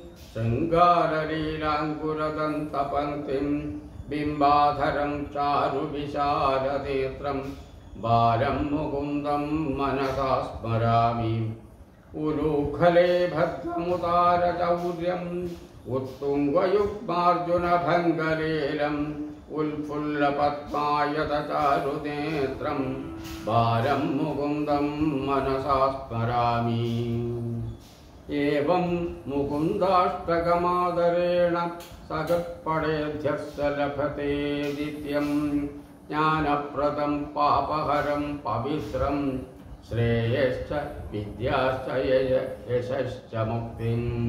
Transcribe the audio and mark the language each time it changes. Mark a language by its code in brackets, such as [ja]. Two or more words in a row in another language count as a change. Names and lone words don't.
[sa] शृङ्गारलीलाङ्कुरदन्तपङ्क्तिं बिम्बाधरं चारुविशालनेत्रं बालं मुकुन्दं मनसा स्मरामि उलूखले भद्रमुदारचौर्यं उत्तुङ्गयुग्मार्जुनभङ्गलीलम् उल्फुल्लपद्मायतचारुनेत्रं भारं मुकुन्दं मनसा स्मरामि। एवं मुकुन्दाष्टकमादरेण सगत्पडेध्यस्य लभते नित्यं ज्ञानप्रदं पापहरं पवित्रं श्रेयश्च विद्याश्च यशश्च मुक्तिम्।